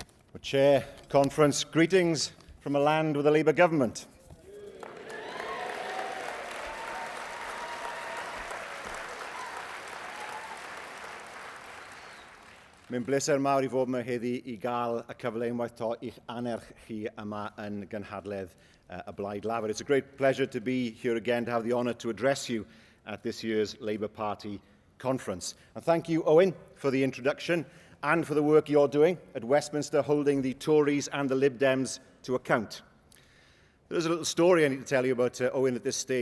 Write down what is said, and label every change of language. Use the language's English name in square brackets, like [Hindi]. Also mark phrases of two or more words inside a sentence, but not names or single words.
[English] Chair, Conference, greetings from a land with a Labour government. [Welsh] Mae'n bleser mawr I fod yma heddi I gael y cyfle unwaith to i'ch anerch chi yma yn gynhadledd y Blaid Lafur. [English] It's a great pleasure to be here again to have the honour to address you at this year's Labour Party conference. And thank you, Owen, for the introduction and for the work you're doing at Westminster, holding the Tories and the Lib Dems to account. There's a little story I need to tell you about Owen at this stage.